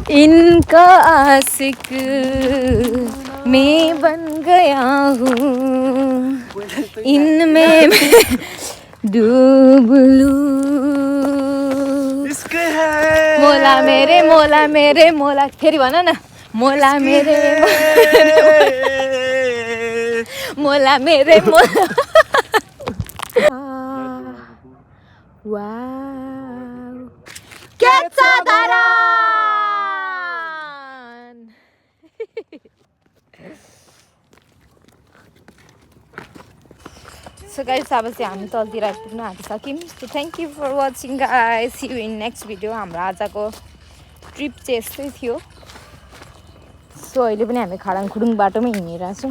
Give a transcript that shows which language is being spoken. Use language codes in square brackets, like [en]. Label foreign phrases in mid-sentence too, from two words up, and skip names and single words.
[hi] इनका आशिक मैं बन गया हूँ इनमें मैं डूब लूं। इश्क है मोला मेरे मोला [ne] फेरि भन न। [hi] मोला मेरे मोला मेरे मोला वाव क्या धरान। [en] so guys [ne] अब चाहिँ हामी तलतिर आइपुग्न आँटिसक्यौँ। [en] so thank you for watching guys. see you in next video. [ne] हाम्रो आजको ट्रिप चाहिँ यस्तै थियो। सो अहिले पनि हामी खाडाङखुडुङ बाटोमै हिँडिरहेको छौँ।